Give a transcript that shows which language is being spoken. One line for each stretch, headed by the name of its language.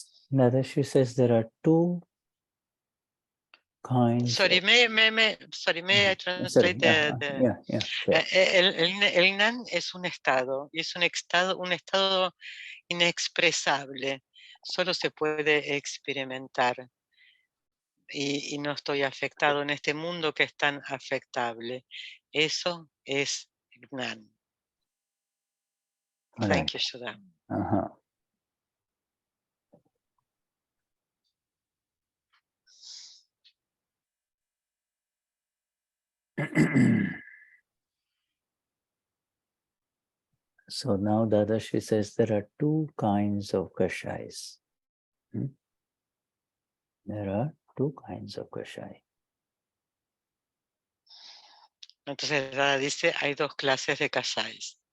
English: Dada, she says there are two kinds. Sorry, may I translate Sure.
Spanish: El Gnan es un estado, y es un estado inexpresable. Solo se puede experimentar. Y no estoy afectado en este mundo que es tan afectable. Eso es Gnan.
English: Thank you, Shuddha. So now Dadashri says there are two kinds of Kashayas. There are two kinds of Kashaya.
Spanish: Entonces Dada dice, hay dos clases de Kashayas.